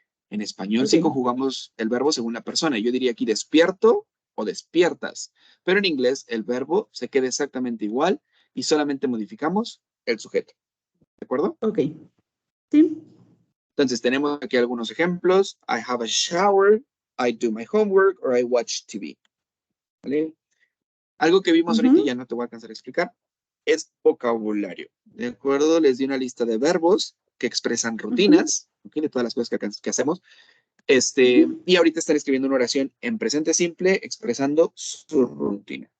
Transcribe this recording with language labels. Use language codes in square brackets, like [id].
[es] En español Ok. sí conjugamos el verbo según la persona. Yo diría aquí despierto o despiertas. Pero en inglés el verbo se queda exactamente igual y solamente modificamos el sujeto. ¿De acuerdo? Ok. Sí. Entonces tenemos aquí algunos ejemplos. [en] I have a shower, I do my homework, or I watch TV. [es] ¿Vale? Algo que vimos ahorita y ya no te voy a alcanzar a explicar es vocabulario. ¿De acuerdo? Les di una lista de verbos que expresan rutinas, ¿ok? De todas las cosas que hacemos. Y ahorita están escribiendo una oración en presente simple expresando su rutina.